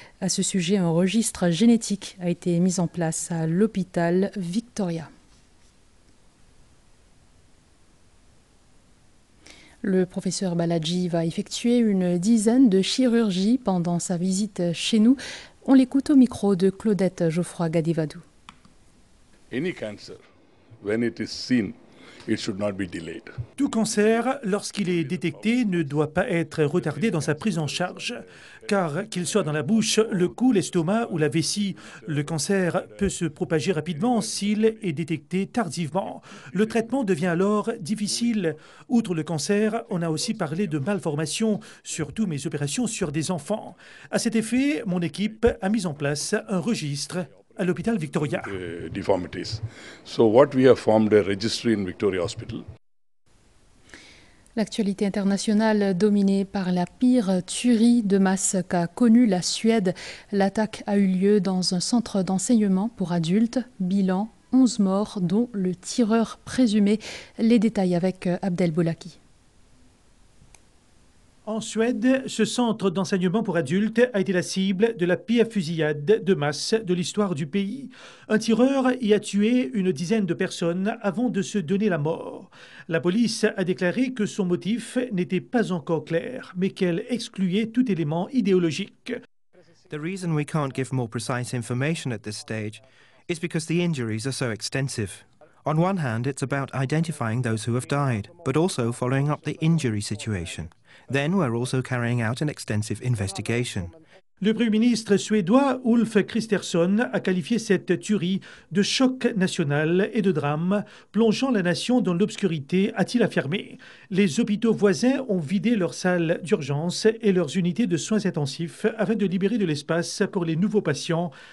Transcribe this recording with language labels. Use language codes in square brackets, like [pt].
[fr] À ce sujet, un registre génétique a été mis en place à l'hôpital Victoria. Le professeur Balaji va effectuer une dizaine de chirurgies pendant sa visite chez nous. On l'écoute au micro de Claudette Geoffroy-Gadivadou. [en] Any cancer, when it is seen, it should not be delayed. [fr] Tout cancer, lorsqu'il est détecté, ne doit pas être retardé dans sa prise en charge. Car qu'il soit dans la bouche, le cou, l'estomac ou la vessie, le cancer peut se propager rapidement s'il est détecté tardivement. Le traitement devient alors difficile. Outre le cancer, on a aussi parlé de malformations, surtout mes opérations sur des enfants. À cet effet, mon équipe a mis en place un registre à l'hôpital Victoria. [en] Deformities. So what we have formed a registry in Victoria Hospital. [fr] L'actualité internationale dominée par la pire tuerie de masse qu'a connue la Suède. L'attaque a eu lieu dans un centre d'enseignement pour adultes. Bilan, 11 morts, dont le tireur présumé. Les détails avec Abdel Boulaki. En Suède, ce centre d'enseignement pour adultes a été la cible de la pire fusillade de masse de l'histoire du pays. Un tireur y a tué une dizaine de personnes avant de se donner la mort. La police a déclaré que son motif n'était pas encore clair, mais qu'elle excluait tout élément idéologique. [en] The reason we can't give more precise information at this stage is because the injuries are so extensive. On one hand, it's about identifying those who have died, but also following up the injury situation. Then we're also carrying out an extensive investigation. [fr] Le Premier ministre suédois Ulf Kristersson a qualifié cette tuerie de choc national et de drame, plongeant la nation dans l'obscurité, a-t-il affirmé. Les hôpitaux voisins ont vidé leurs salles d'urgence et leurs unités de soins intensifs afin de libérer de l'espace pour les nouveaux patients.